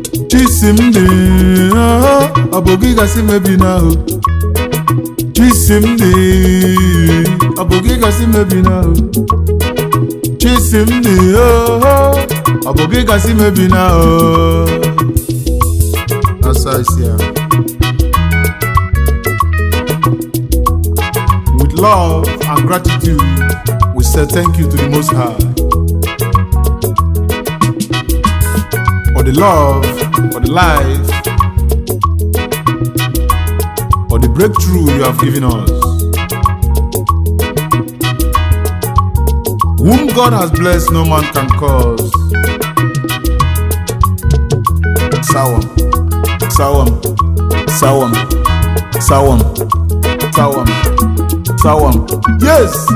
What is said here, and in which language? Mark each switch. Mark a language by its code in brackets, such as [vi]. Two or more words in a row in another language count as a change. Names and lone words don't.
[ig] Chisimdi, ah, ọ bụ gị gasị mebi na o. Chisimdi, ọ bụ gị gasị mebi na o. Chisimdi, oh, ọ bụ gị gasị mebi na o. [en] That's how I see am. With love and gratitude, we say thank you to the Most High for the love, for the life, for the breakthrough you have given us. Whom God has blessed, no man can curse. Sawam, sawam, sawam, sawam, sawam, sawam. Yes.